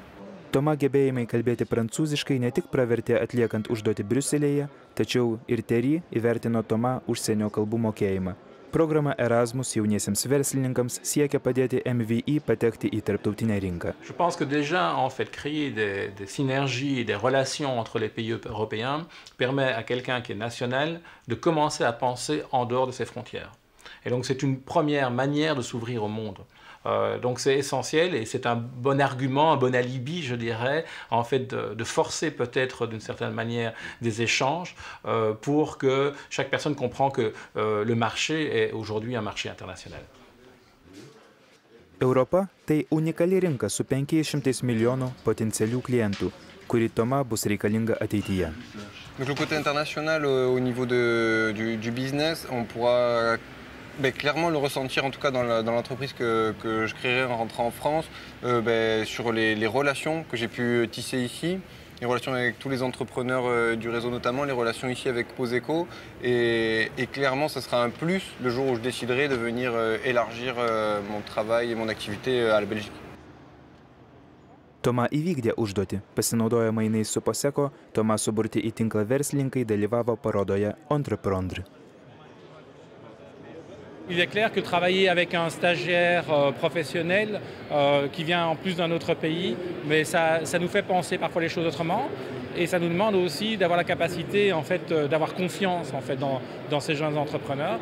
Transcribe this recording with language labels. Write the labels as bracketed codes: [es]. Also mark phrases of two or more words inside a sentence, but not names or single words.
[lt] Toma gebėjimai kalbėti prancūziškai ne tik pravertė atliekant užduotį Briuselyje, tačiau ir Thierry įvertino Toma užsienio kalbų mokėjimą. Programa Erasmus jauniesiems verslininkams siekia padėti MVI patekti į tarptautinę rinką. [fr] Je pense que déjà, en fait, créer des synergies et des relations entre les pays européens permet à quelqu'un qui est national de commencer à penser en dehors de ses frontières. Et donc, c'est une première manière de s'ouvrir au monde. Donc c'est essentiel et c'est un bon argument, un bon alibi, je dirais, en fait de forcer peut-être d'une certaine manière des échanges pour que chaque personne comprenne que le marché est aujourd'hui un marché international. [lt] Europa tai unikali rinka su 500 milijonų potencialių klientų, kuri Toma bus reikalinga ateityje. [fr] Donc le côté international au niveau du business, on pourra clairement le ressentir, en tout cas dans l'entreprise que je créerai en rentrant en France, sur les relations que j'ai pu tisser ici, les relations avec tous les entrepreneurs du réseau notamment, les relations ici avec Poseco. Et clairement, ce sera un plus le jour où je déciderai de venir élargir mon travail et mon activité à la Belgique. [lt] Toma įvykdė užduotį. Pasinaudoję mainais su Poseco, Toma suburti į tinklą verslininkai dalyvavo parodoje Entreprendre. [fr] Il est clair que travailler avec un stagiaire professionnel qui vient en plus d'un autre pays, mais ça nous fait penser parfois les choses autrement et ça nous demande aussi d'avoir la capacité en fait, d'avoir confiance en fait, dans ces jeunes entrepreneurs.